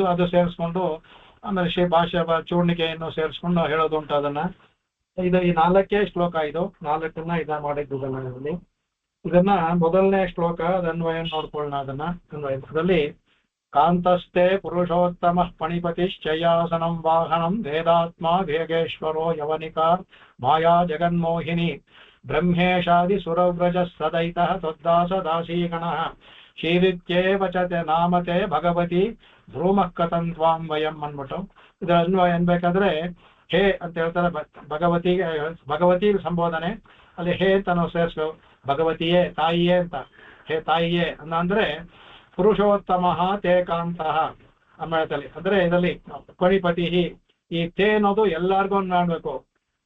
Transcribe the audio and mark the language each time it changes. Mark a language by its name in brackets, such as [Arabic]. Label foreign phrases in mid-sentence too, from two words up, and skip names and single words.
[Kannada] ಅದು ಸೇರಿಸ್ಕೊಂಡು ಆಮೇಲೆ ಭಾಷೆ ಚೂರ್ಣಿಕೆಯನ್ನು ಸೇರಿಸ್ಕೊಂಡು ಹೇಳೋದುಂಟು ಅದನ್ನ. ಇದು ಈ ನಾಲ್ಕೇ ಶ್ಲೋಕ. ಇದು ನಾಲ್ಕನ್ನ ಮಾಡಿದ್ದು ಇದರಲ್ಲಿ. ಇದನ್ನ ಮೊದಲನೇ ಶ್ಲೋಕ ಅನ್ವಯ ನೋಡ್ಕೊಳ್ಳೋಣ. ಅದನ್ನ ಅನ್ವಯದಲ್ಲಿ [Sanskrit] ಕಾಂತಸ್ಥೆ ಪುರುಷೋತ್ತಮ ಪಣಿಪತಿಶ್ಚಯಾಸನಂ ವಾಹನಂ ವೇದಾತ್ಮ ವೇಗೇಶ್ವರೋ ಯವನಿಕಾ ಮಾಯಾ ಜಗನ್ಮೋಹಿನಿ ಬ್ರಹ್ಮೇಶಾದಿ ಸುರವ್ರಜ ಸದೈತಃ ತ್ವದ್ದಾಸ ದಾಸೀಗಣಃ ಶ್ರೀರಿತ್ಯೇವ ಚ ನಾಮತೆ ಭಗವತಿ ಧ್ರುಮಃ ಕಥಂ ತ್ವಾಂ ವಯಂ [Kannada] ಅನ್ಬಿಟ್ಟು ಇದರ ಅನ್ವಯ ಅನ್ಬೇಕಾದ್ರೆ ಹೇ ಅಂತ ಹೇಳ್ತಾರೆ. ಭಗವತಿ ಸಂಬೋಧನೆ ಅಲ್ಲಿ ಹೇ ಅಂತ ನಾವು ಸೇರಿಸ್ಬೇಕು. ಭಗವತಿಯೇ, ತಾಯಿಯೇ ಅಂತ. ಹೇ ತಾಯಿಯೇ ಅಂದ್ರೆ [Sanskrit] ಪುರುಷೋತ್ತಮ ತೇ ಕಾಂತಃ [Kannada] ಅನ್ವಯದಲ್ಲಿ. ಅಂದ್ರೆ ಇದರಲ್ಲಿ ಪಣಿಪತಿ ಈ ತೇ ಅನ್ನೋದು ಎಲ್ಲಾರ್ಗೂ ಮಾಡ್ಬೇಕು.